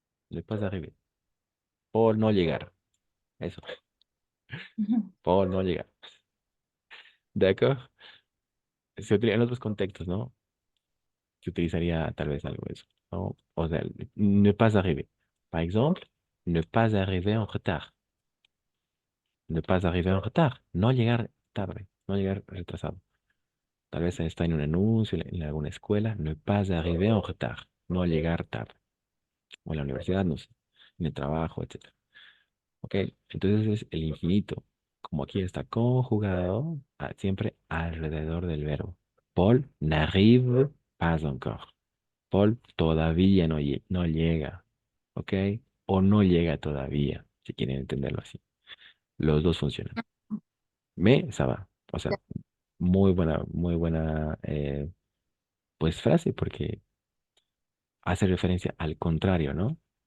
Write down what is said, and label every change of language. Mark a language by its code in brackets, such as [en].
[fr] Ne pas arriver. [es] Paul no llegar. Eso. Paul no llegar. ¿De acuerdo? Se utiliza en otros contextos, ¿no? Se utilizaría tal vez algo de eso, ¿no? O sea, [fr] ne pas arriver. Par exemple, ne pas arriver en retard. Ne pas arriver en retard. [es] No llegar tarde, no llegar retrasado. Tal vez está en un anuncio, en alguna escuela. [fr] Ne pas arriver en retard. [es] No llegar tarde. O en la universidad, no sé. En el trabajo, etcétera. ¿Ok? Entonces es el infinito. Como aquí está conjugado, siempre alrededor del verbo. [fr] Paul n'arrive pas encore. [es] Paul todavía no llega, ¿ok? O no llega todavía, si quieren entenderlo así. Los dos funcionan. [fr] Ça va. [es] O sea, muy buena, pues frase, porque hace referencia al contrario, ¿no?